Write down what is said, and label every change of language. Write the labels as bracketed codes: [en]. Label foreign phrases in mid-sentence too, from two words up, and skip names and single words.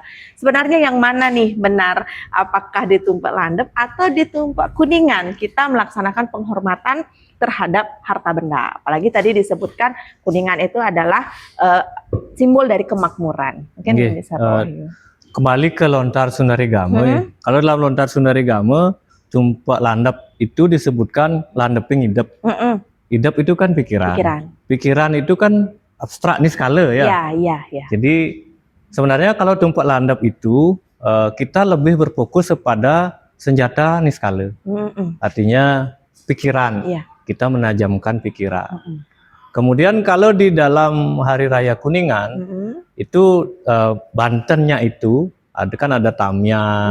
[id] Sebenarnya yang mana nih benar? Apakah di Tumpak Landep atau di Tumpak Kuningan kita melaksanakan penghormatan terhadap harta benda? Apalagi tadi disebutkan Kuningan itu adalah simbol dari kemakmuran. Mungkin Nggih, bisa Pak Wahyu. kembali ke Lontar Sundaregame. Ya. Kalau dalam Lontar Sundaregame, Tumpak Landep itu disebutkan landeping idep. Idep itu kan pikiran. Pikiran itu kan abstrak nih skala ya. Iya. Jadi sebenarnya kalau Tumpak Landep itu kita lebih berfokus kepada senjata niskala. Artinya pikiran. Iya. Kita menajamkan pikiran. Kemudian kalau di dalam Hari Raya Kuningan itu Bantennya itu ada tamya,